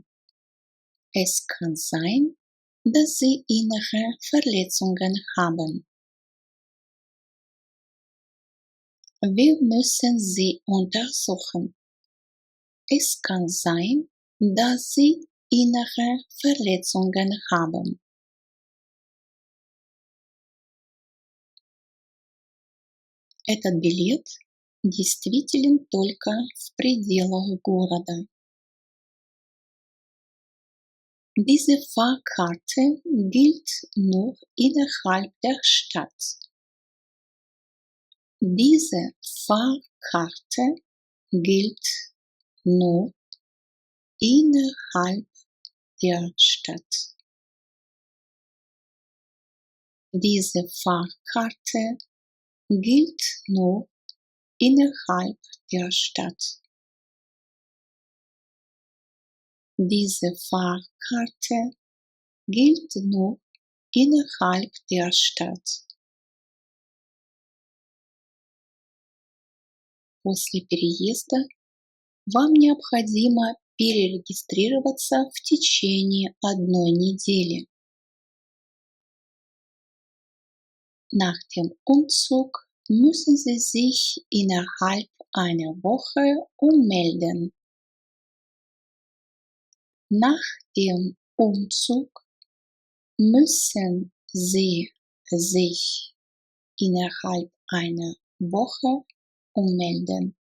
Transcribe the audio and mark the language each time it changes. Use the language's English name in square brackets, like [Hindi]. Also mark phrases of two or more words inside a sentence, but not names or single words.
[German] Es kann sein, dass Sie innere Verletzungen haben. Wir müssen Sie untersuchen. Es kann sein, dass Sie innere Verletzungen haben. [Russian] Этот билет действителен только в пределах города. [German] Diese Fahrkarte gilt nur innerhalb der Stadt. Diese Fahrkarte gilt nur innerhalb der Stadt. Diese Fahrkarte gilt nur innerhalb der Stadt. Diese Fahrkarte gilt nur innerhalb der Stadt. [Russian] После переезда вам необходимо перерегистрироваться в течение одной недели. [German] Nach dem Umzug müssen Sie sich innerhalb einer Woche ummelden. Nach dem Umzug müssen Sie sich innerhalb einer Woche ummelden.